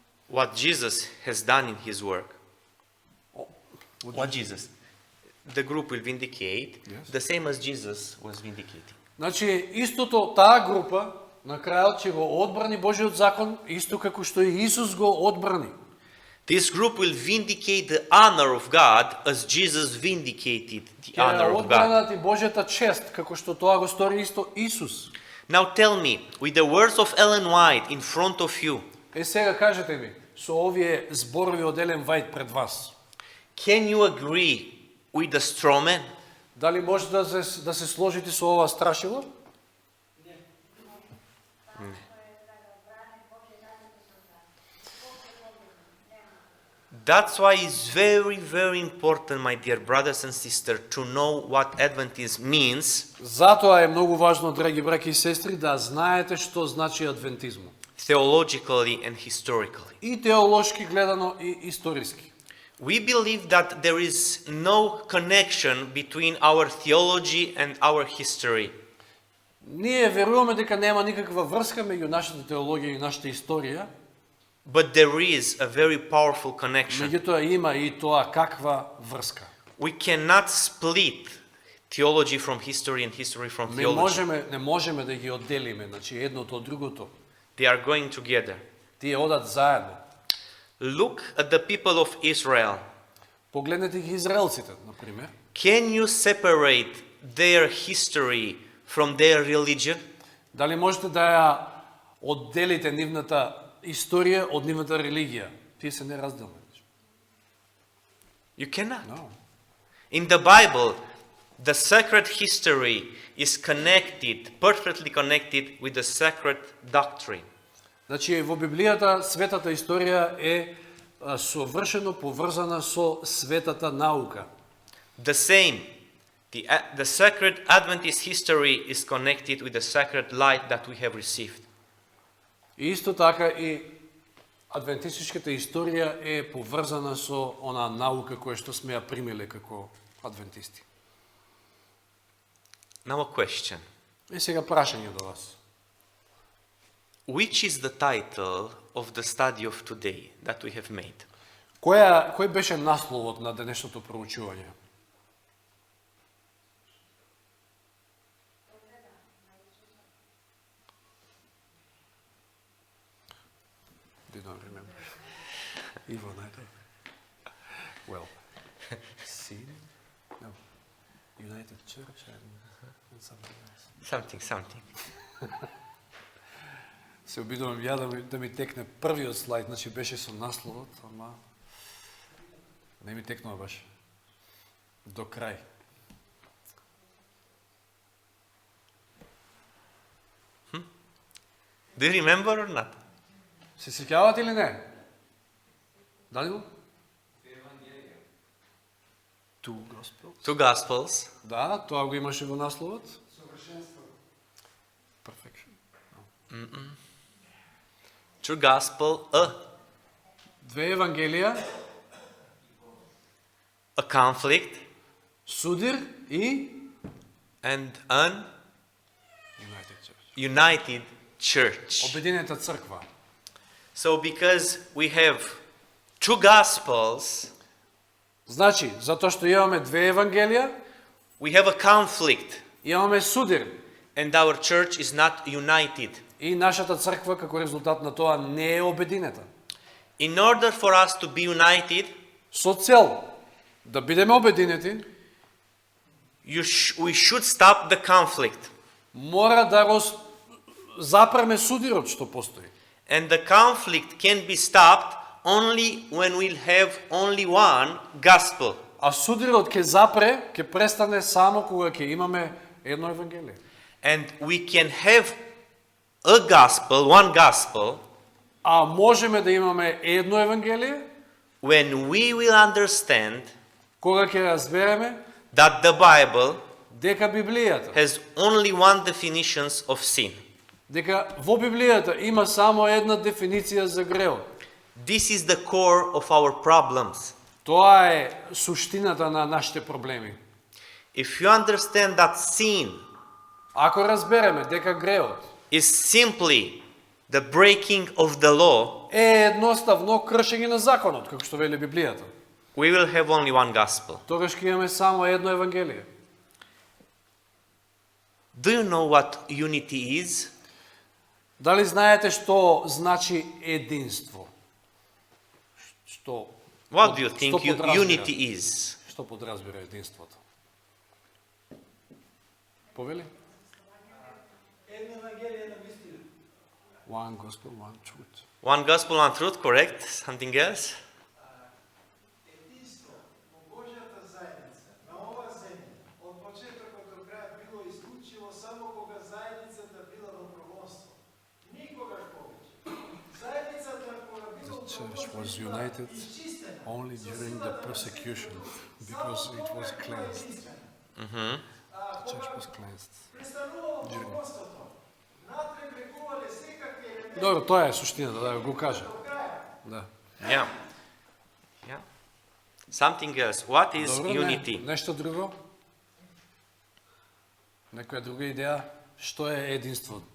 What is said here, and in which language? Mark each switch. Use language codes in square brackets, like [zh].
[en] what Jesus has done in his work. What Jesus? The group will vindicate Yes. the same as Jesus was vindicating. [mk] Значи, истото таа група на крајот ќе го одбрани Божиот закон, исто како што и Исус го одбрани. [en] This group will vindicate the honor of God as Jesus vindicated the [mk] Ќе [en] honor of God. [mk] одбранат и Божјата чест, како што тоа го стори исто Исус. [en] Now tell me, with the words of Ellen White in front of you, [mk] Е, сега кажете ми, со овие зборови од Елен Вајт пред вас, [en] can you agree with the straw man? [mk] дали може да се сложите со ова страшило? [en] That's why it's very, very important, my dear brothers and sisters, to know what Adventism means [mk] Затоа е многу важно, драги браќи и сестри, да знаете што значи адвентизмот. [en] theologically and historically. [mk] И теолошки гледано и историски. [en] We believe that there is no connection between our theology and our history. [mk] Ние веруваме дека нема никаква врска меѓу нашата теологија и нашата историја, [en] But there is a very powerful connection. [mk] меѓутоа има и тоа каква врска. [en] We cannot split theology from history and history from theology. [mk] Не можеме да ги одделиме, значи едното од другото. [en] They are going together. [mk] Тие одат заедно. [en] Look at the people of Israel. [mk] Погледнете ги израелците, например. [en] Can you separate their history from their religion? [mk] Дали можете да ја одделите нивната историја од нивната религија? Тие се неразделни. [en] You cannot. No. In the Bible, the sacred history is connected, perfectly connected with the sacred doctrine. [mk] Значи во Библијата светата историја е совршено поврзана со светата наука. [en] The same, the sacred Adventist history is connected with the sacred light that we have received. [mk] И исто така и адвентистичката историја е поврзана со она наука која што сме ја примиле како адвентисти. [en] Now a question. [mk] И сега прашање до вас. [en] Which is the title of the study of today that we have made? [mk] Кој беше насловот на денешното проучување? [en] They don't remember. Ivo, I don't. Well, Seed? No. United Church and something else. Something. [mk] Се обидувам ја да ми текне првиот слайд, значи беше со насловот, ама не ми текнува баш до крај. [en] Do you remember or not? [mk] Се сеќавате или не? Данило? [en] Two Gospels. Two Gospels. [mk] Да, тоа го имаше во насловот. [en] Perfection. True Gospel, [mk] Две Евангелија, [en] a conflict, [mk] Судир и [en] and an United Church. united church. [mk] Обединета црква. [en] So because we have two Gospels, [mk] Значи, затоа што имаме две Евангелија, [en] we have a conflict, [mk] имаме Судир [en] and our church is not united. [mk] и нашата црква како резултат на тоа не е обединета. [en] In order for us to be united, [mk] Со цел да бидеме обединети, [en] we should stop the conflict. [mk] мора да запреме судирот што постои. [en] And the conflict can be stopped only when we'll have only one gospel. [mk] А судирот ќе запре, ќе престане само кога ќе имаме едно Евангелие. [en] And we can have a gospel, one gospel, [mk] А можеме да имаме едно Евангелие, [en] when we will understand [mk] кога ќе разбереме [en] that the Bible [mk] дека Библијата, [en] has only one definition of sin. [mk] дека во Библијата има само една дефиниција за греот. [en] This is the core of our problems. [mk] Тоа е суштината на нашите проблеми. [en] If you understand that sin [mk] Ако разбереме дека греот [en] is simply the breaking of the law, [mk] е едноставно кршење на законот, како што вели Библијата, [en] we will have only one gospel. [mk] тогаш ќе имаме само едно Евангелие. [en] Do you know what unity is? [mk] Дали знаете што значи единство? Што [en] What do you [mk] што [en] think [mk] подразбира? [en] unity is? [mk] Што подразбира единството? Повели? Една Евангелие на вистина. [en] One gospel, one truth. One gospel, one truth, correct? Something else? [mk] Единство во Божјата заедница на ова земја од почетокот до крај било исклучиво само кога заедницата била во прогонство. Никогаш повеќе. Заедницата кога била во [en] The church was united [mk] изчистена, [en] only during the persecution because it was cleansed. The church was cleansed. [mk] престанувало прогонството. Натре брегувале секакви елементи Добро, тоа е суштината, да го кажа. до краја. Да. [en] Yeah. Yeah. Something else. What is [mk] Добро, [en] unity? [mk] Нешто друго? Некоја друга идеја? Што е единство?